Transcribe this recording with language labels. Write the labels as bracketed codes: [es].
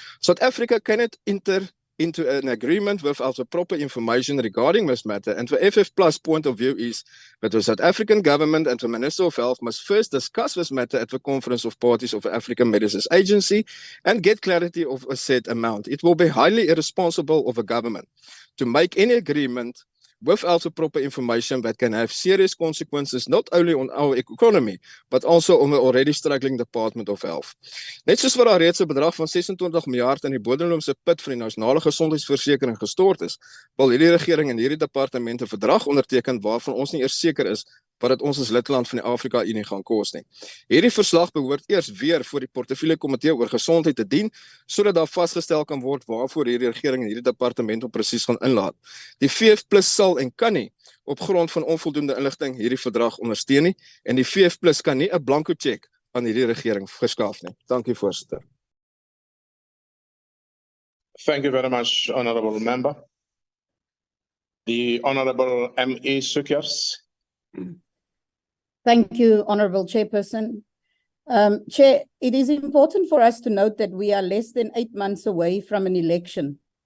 [en] South Africa cannot enter into an agreement without the proper information regarding this matter, and the FF+ point of view is that the South African government and the Minister of Health must first discuss this matter at the Conference of Parties of the African Medicines Agency and get clarity of a set amount. It will be highly irresponsible of a government to make any agreement without the proper information that can have serious consequences not only on our economy, but also on the already struggling Department of Health. [af] Net soos wat daar reeds 'n bedrag van 26 miljard in die bodeloomse put vir die nasionale gesondheidsversekering gestort is, wil hierdie regering en hierdie departement 'n verdrag onderteken waarvan ons nie eers seker is wat dit ons as lidland van die Afrika-Unie gaan kos nie. Hierdie verslag behoort eers weer voor die portefeulje komitee oor gesondheid te dien, sodat daar vasgestel kan word waarvoor hierdie regering en hierdie departement op presies gaan inlaat. Die VF+ sal en kan nie op grond van onvoldoende inligting hierdie verdrag ondersteun nie, en die VF+ kan nie 'n blanko cheque aan hierdie regering verskaf nie. Dankie, voorsitter. [en] Thank you very much, Honourable Member. The Honourable M.E. Sukyers. Thank you, Honourable Chairperson. Chair, it is important for us to note that we are less than 8 months away from an election.